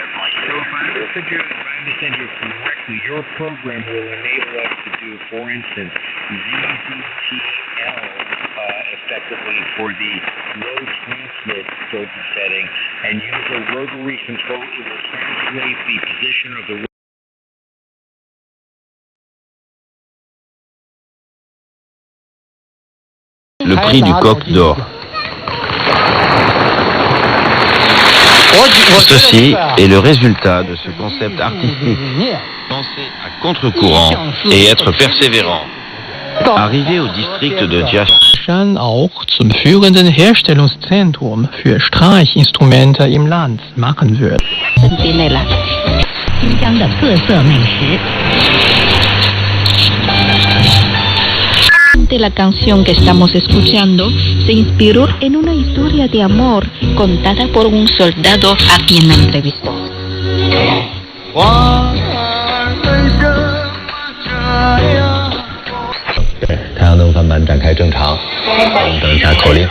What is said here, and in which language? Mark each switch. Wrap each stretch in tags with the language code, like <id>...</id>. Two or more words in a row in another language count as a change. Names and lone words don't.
<en>So if I understand you correctly, your program will enable us to do, for instance, ZZTL effectively for the low transmit filter setting, and use a rotary control to translate the position of the</en> <fr>Le prix du coq d'or. Ceci est le résultat de ce concept artistique. Penser à contre-courant et être persévérant. Arrivé au district de Jashan</fr> <de>auch zum führenden Herstellungszentrum für Streichinstrumente im Land machen wird.</de> <zh>新疆的特色美食。</zh> <es>Probablemente la canción que estamos escuchando se inspiró en una historia de amor contada por un soldado a quien la entrevistó.</es> <zh>太阳能帆板展开正常，我们等一下口令。</zh>